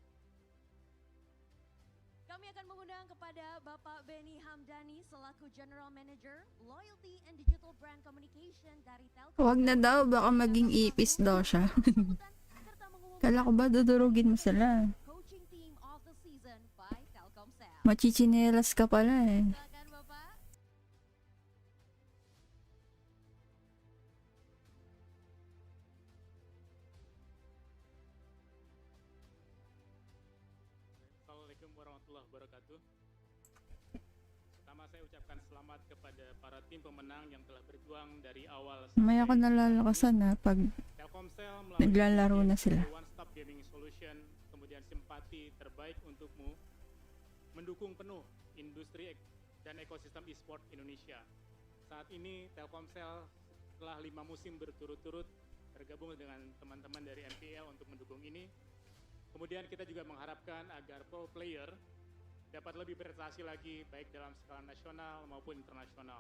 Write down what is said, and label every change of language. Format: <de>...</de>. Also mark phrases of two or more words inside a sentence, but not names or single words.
<id>Kami akan mengundang kepada Bapak Benny Hamdani selaku</id> <en>General Manager Loyalty and Digital Brand Communication</en> <id>dari Telkom.</id> <tl>Wag na daw, baka maging ipis daw siya. Kala ko ba dudurugin mo sila?</tl> <id>Coaching Team of the Season by Telkomsel.</id> <tl>Machichinelas ka pala eh.</tl> <id>Silakan Bapak.</id> <ar>السلام عليكم ورحمة الله وبركاته.</ar> <id>Pertama saya ucapkan selamat kepada para tim pemenang yang telah berjuang dari awal</id> <tl>May ako nalalakasan na pag Telkomsel naglalaro na sila.</tl> <id>One Stop Gaming Solution, kemudian simpati terbaik untukmu, mendukung penuh industri dan ekosistem e-sport Indonesia. Saat ini Telkomsel setelah 5 musim berturut-turut bergabung dengan teman-teman dari MPL untuk mendukung ini. Kemudian kita juga mengharapkan agar</id> <en>pro player</en> <id>dapat lebih berprestasi lagi baik dalam skala nasional maupun internasional.</id>